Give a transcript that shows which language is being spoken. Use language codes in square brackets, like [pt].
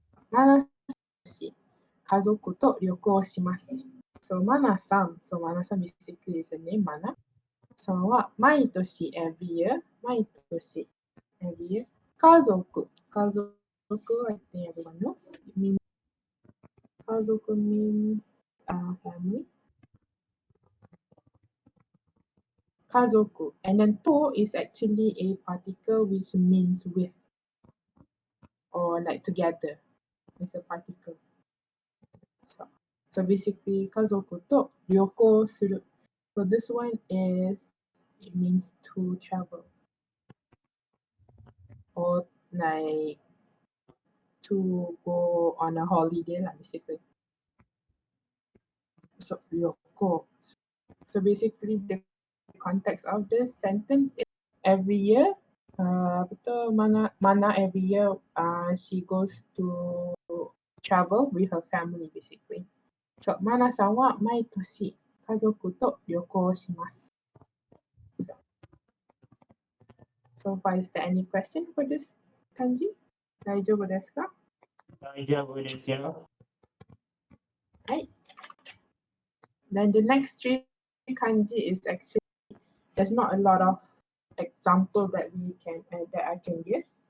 [ja] マナ氏、家族と旅行します。 [en] So, マナさん、so マナさん basically is a name, マナ。 [ja] さんは毎年 [en] every year, 毎年 every year. 家族、家族 I think everyone knows. It means 家族 means family. 家族 and then to is actually a particle which means with or like together. It's a particle. So basically [ja] 家族と旅行する. [en] So this one is it means to travel or like to go on a holiday lah basically. So 旅行.So basically the context of this sentence is every year [ms] betul mana [en] every year she goes to travel with her family basically. [ja] So マナさんは毎年家族と旅行します。 [en] So far, is there any question for this kanji? [ja] 大丈夫ですか？大丈夫ですよ。はい。 [en] Then the next three kanji is actually there's not a lot of example that that I can give.